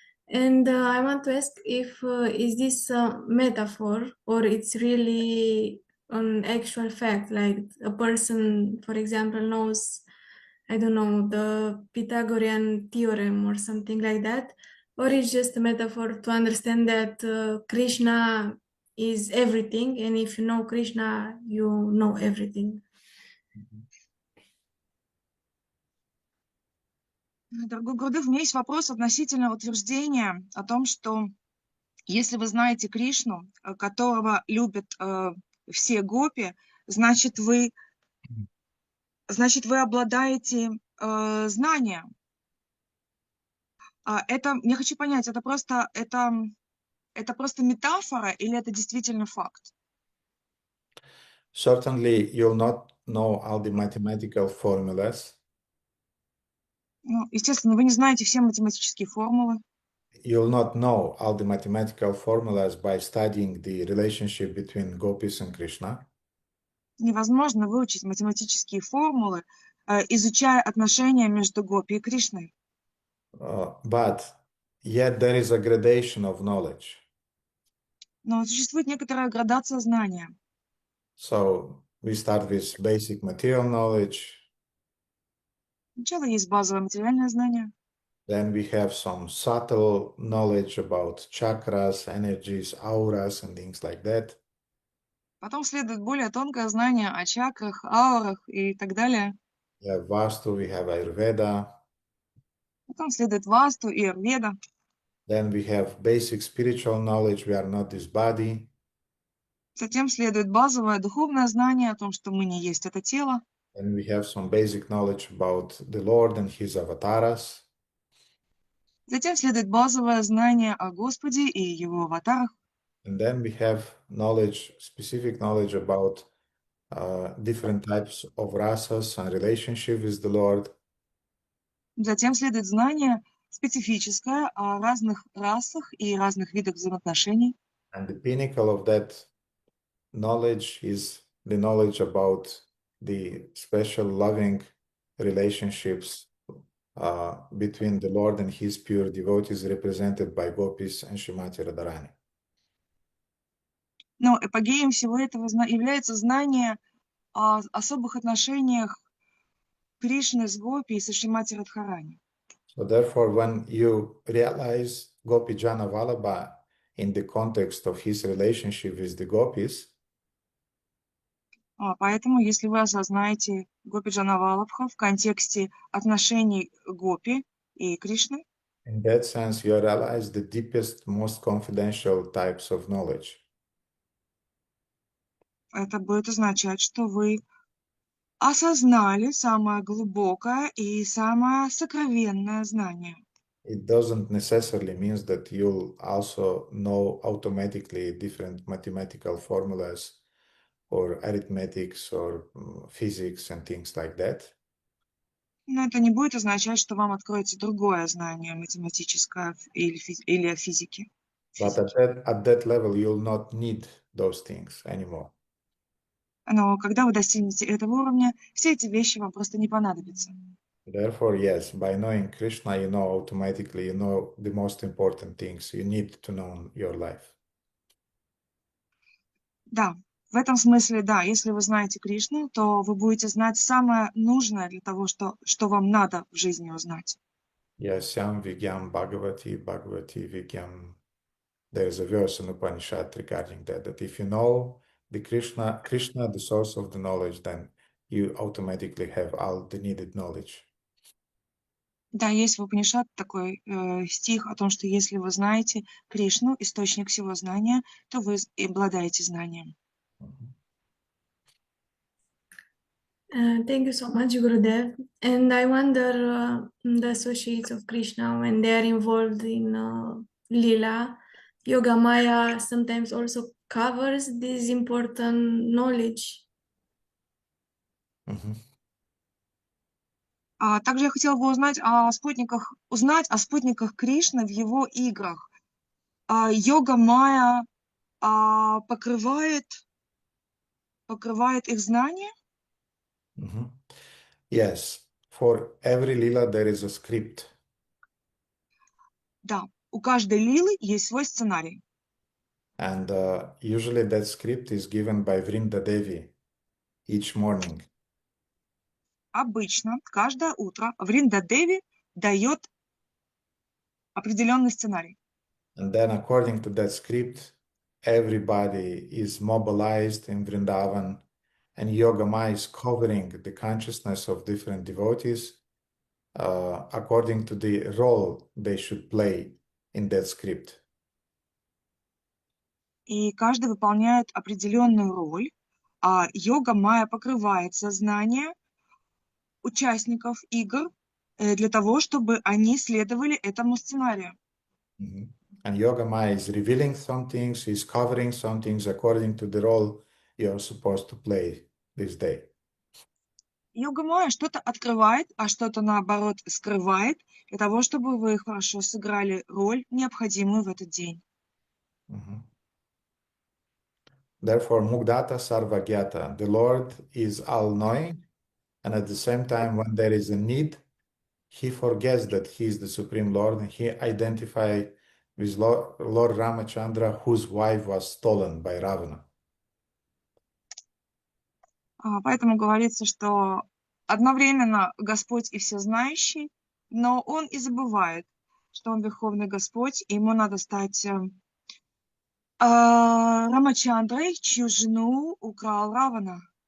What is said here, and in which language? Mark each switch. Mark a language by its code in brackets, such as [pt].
[en] And I want to ask if is this a metaphor or it's really an actual fact, like a person, for example, knows, I don't know, the Pythagorean theorem or something like that, or it's just a metaphor to understand that Krishna is everything, and if you know Krishna, you know everything. [ru] Дорогой Гурудев, у меня есть вопрос относительно утверждения о том, что если вы знаете Кришну, которого любят все гопи, значит, вы обладаете знанием. Это, я хочу понять, это просто метафора или это действительно факт? [en] Certainly, you'll not know all the mathematical formulas. [ru] Ну, естественно, вы не знаете все математические формулы. [en] You'll not know all the mathematical formulas by studying the relationship between gopis and Krishna. [ru] Невозможно выучить математические формулы, изучая отношения между гопи и Кришной. [en] But yet there is a gradation of knowledge. [ru] Но существует некоторая градация знания. [en] So we start with basic material knowledge. [ru] Сначала есть базовое материальное знание. [en] Then we have some subtle knowledge about chakras, energies, auras, and things like that. [ru] Потом следует более тонкое знание о чакрах, аурах и так далее. [en] We have Vastu, we have Ayurveda. [ru] Потом следует Васту и Аюрведа. [en] Then we have basic spiritual knowledge, we are not this body. [ru] Затем следует базовое духовное знание о том, что мы не есть это тело. [en] And we have some basic knowledge about the Lord and his avatars. [ru] Затем следует базовое знание о Господе и его аватарах. [en] And then we have knowledge, specific knowledge about different types of rasas and relationship with the Lord. [ru] Затем следует знание специфическое о разных расах и разных видах взаимоотношений. [en] And the pinnacle of that knowledge is the knowledge about the special loving relationships between the Lord and His pure devotees, represented by gopis and Shrimati Radharani. [ru] Но эпогеем всего этого является знание о особых отношениях Кришны с Гопи и со Шримати Радхарани. [en] So therefore, when you realize Gopi Jana Vallabha in the context of his relationship with the gopis, [ru] поэтому, если вы осознаете Гопи Джана Валабха в контексте отношений Гопи и Кришны, [en] in that sense, you realize the deepest, most confidential types of knowledge. [ru] это будет означать, что вы осознали самое глубокое и самое сокровенное знание. [en] It doesn't necessarily mean that you'll also know automatically different mathematical formulas or arithmetics or physics and things like that. [ru] Но это не будет означать, что вам откроется другое знание математическое или о физике. [en] But at that level, you'll not need those things anymore. [ru] Но когда вы достигнете этого уровня, все эти вещи вам просто не понадобятся. [en] Therefore, yes, by knowing Krishna, you know automatically, you know the most important things you need to know in your life. [ru] Да, в этом смысле, да, если вы знаете Кришну, то вы будете знать самое нужное для того, что вам надо в жизни узнать. [sa] Yasyam Vigyam Bhagavati Vigyam. [en] There is a verse in Upanishad regarding that if you know the Krishna, the source of the knowledge, then you automatically have all the needed knowledge. [ru] Да, есть в Упанишад такой стих о том, что если вы знаете Кришну, источник всего знания, то вы обладаете знанием. [en] Thank you so much, Gurudev. And I wonder the associates of Krishna when they are involved in Lila, Yoga Maya sometimes also covers this important knowledge. [ru] Также я хотела бы узнать о спутниках Кришны в его играх. Йога Майя покрывает их знания? [en] Yes, for every lila there is a script. [ru] Да, у каждой лилы есть свой сценарий. [en] And usually that script is given by Vrinda Devi each morning. [ru] Обычно каждое утро Вринда Деви дает определенный сценарий. [en] And then according to that script, everybody is mobilized in Vrindavan, and Yoga Maya is covering the consciousness of different devotees according to the role they should play in that script. [ru] И каждый выполняет определенную роль, а Йога Майя покрывает сознание участников игр для того, чтобы они следовали этому сценарию. [en] And Yoga Maya is revealing some things, is covering some things according to the role you're supposed to play this day. [ru] Йога Майя что-то открывает, а что-то наоборот скрывает, для того, чтобы вы хорошо сыграли роль, необходимую в этот день. [en] Therefore, [sa] Mugdata Sarvagyata, [en] the Lord is all-knowing, and at the same time, when there is a need, he forgets that he is the Supreme Lord, and he identifies with Lord Ramachandra, whose wife was stolen by Ravana. [ru] Поэтому говорится, что одновременно Господь и всезнающий, но Он и забывает, что Он Верховный Господь, и Ему надо стать Рамачандрой, чью жену украл Равана.